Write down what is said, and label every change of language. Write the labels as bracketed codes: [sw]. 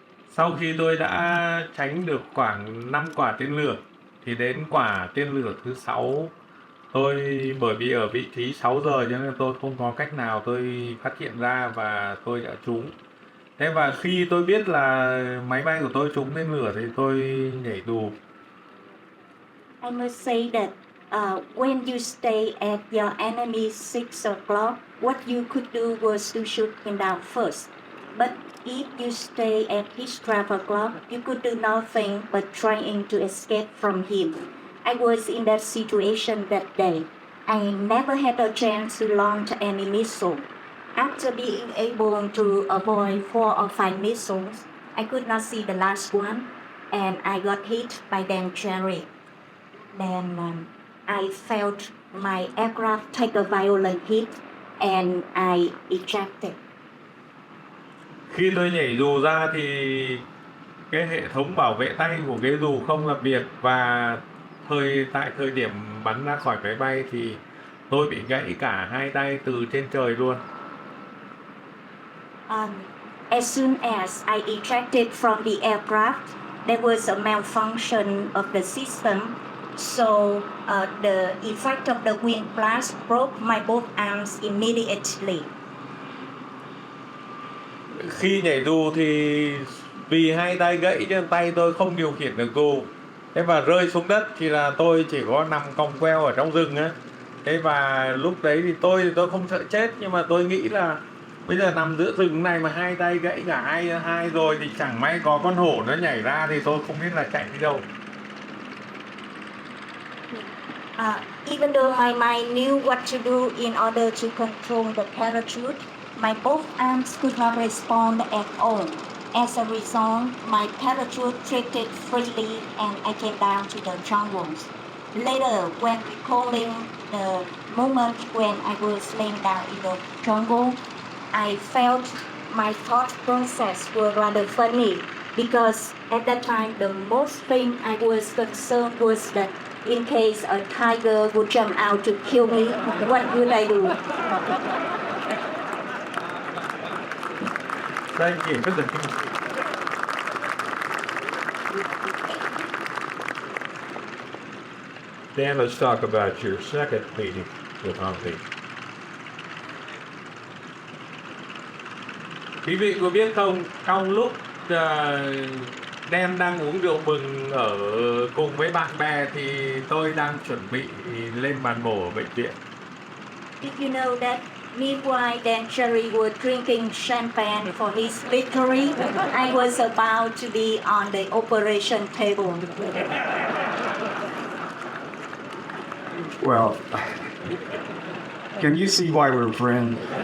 [vi] Sau khi tôi đã tránh được khoảng 5 quả tên lửa, thì đến quả tên lửa thứ 6, bởi vì ở vị trí 6 giờ cho nên tôi không có cách nào tôi phát hiện ra và tôi đã trúng. Thế và khi tôi biết là máy bay của tôi trúng tên lửa thì tôi nhảy dù. [en] I must say that when you stay at your enemy 6 o'clock, what you could do was to shoot him down first. But if you stay at his 12 o'clock, you could do nothing but trying to escape from him. I was in that situation that day. I never had a chance to launch any missile. After being able to avoid 4 or 5 missiles, I could not see the last one, and I got hit by them cherry. Then I felt my aircraft take a violent hit, and I ejected. [vi] Khi tôi nhảy dù ra thì cái hệ thống bảo vệ tay của cái dù không làm việc, và tại thời điểm bắn ra khỏi máy bay thì tôi bị gãy cả hai tay từ trên trời luôn. [en] As soon as I ejected from the aircraft, there was a malfunction of the system, so the effect of the wind blast broke my both arms immediately. [vi] Khi nhảy dù thì vì hai tay gãy cho nên tay tôi không điều khiển được dù. Thế và rơi xuống đất thì là tôi chỉ có nằm còng queo ở trong rừng á. Thế và lúc đấy thì tôi không sợ chết, nhưng mà tôi nghĩ là bây giờ nằm giữa rừng này mà hai tay gãy cả hai rồi thì chẳng may có con hổ nó nhảy ra thì tôi không biết là chạy đi đâu. [en] Even though my mind knew what to do in order to control the parachute, my both arms could not respond at all. As a result, my parachute drifted freely and I came down to the jungles. Later, when recalling the moment when I was laying down in the jungle, I felt my thought process were rather funny, because at that time the most thing I was concerned was that in case a tiger would jump out to kill me, what would I do? Thank you. Dan, let's talk about your second meeting with Hong Mi. [vi] Quý vị có biết không, trong lúc đang uống rượu mừng ở cùng với bạn bè thì tôi đang chuẩn bị lên bàn mổ ở bệnh viện. [en] Did you know that meanwhile Dan Cherry were drinking champagne for his victory, I was about to be on the operation table. Well, can you see why we're friends?